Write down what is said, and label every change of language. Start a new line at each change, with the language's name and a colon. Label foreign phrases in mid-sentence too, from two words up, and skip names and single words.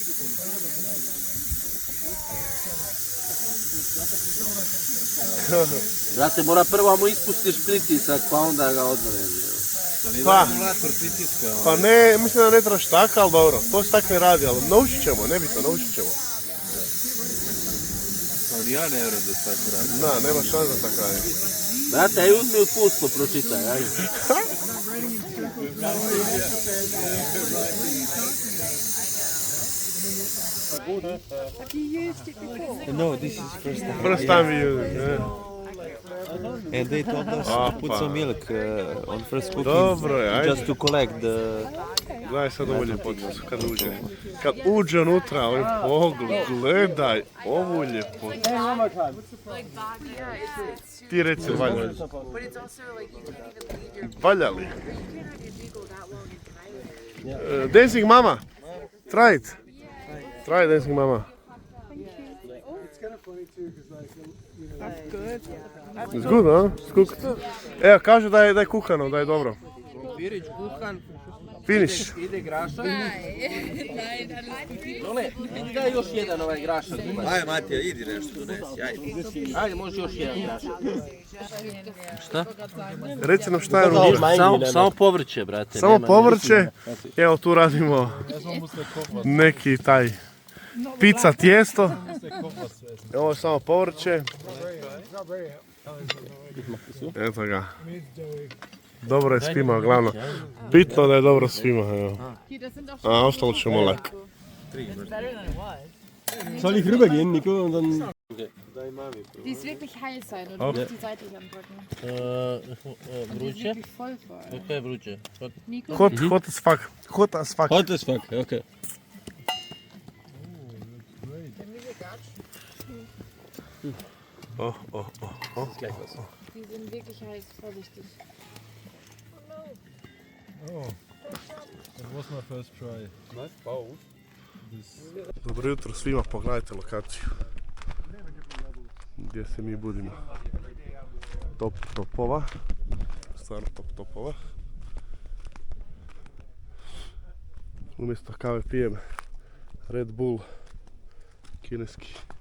Croatian: Brate, mora prvo mu ispustiš pritisak, pa onda ga odvrezi. Pa ne, mislim da ne trebaš tako, ali dobro, to se tako ne radi, ali naučit ćemo, nebitno, naučit ćemo. Ali ja ne vjerujem da se tako radi. Da, nema šansa da tako radi. Brate, aj uzmi uputstvo, pročitaj, ajde.
English: No, this is first time. First time we use it, yeah. And they told us to put some milk on first cooking.
Croatian: Dobro je, ajde.
English: Just to collect the...
Croatian: Gledaj sad ovu ljepoticu, kad uđe. Kad uđe unutra, ovaj pogled, gledaj ovu ljepoticu. Ti reci, valja li? Valja li?
English: Dancing Mama, try it. Try Dancing Mama. It's good, huh? It's cooked.
Croatian: Evo, kaže da je kuhano, da je dobro. Krompirić kuhan.
English: Finish.
Croatian: Ide grašak. Dole, daj još jedan ovaj grašak. Ajde Matija, idi nešto donesi, ajde. Ajde, može još jedan grašak. Šta? Reci nam šta je unutra. Samo povrće, brate. Samo povrće. Evo tu radimo neki taj pizza tijesto. Ovo je samo povrće. Eto ga. Dobro je svima, glavno. Bitno da je dobro svima. Evo. A ostalo ćemo lek.
German: Soll ich rübergehen, Nico? Und dann... Die ist wirklich heiß sein und du musst die seitlich andrücken. Die ist
Croatian: Vruće?
German: wirklich voll voll.
Croatian: Kaj je vruće? Nico?
English: Hot as fuck. Hot as fuck. Hot as fuck, okay. Oh, oh, oh, oh.
German: Die sind wirklich heiß, vorsichtig.
English: Oh. That was my first try. Nice bowl.
Croatian: Dobro jutro svima, pogledajte lokaciju. Gdje se mi budimo. Top topova. Stvarno top topova. Umjesto kave pijem Red Bull kineski.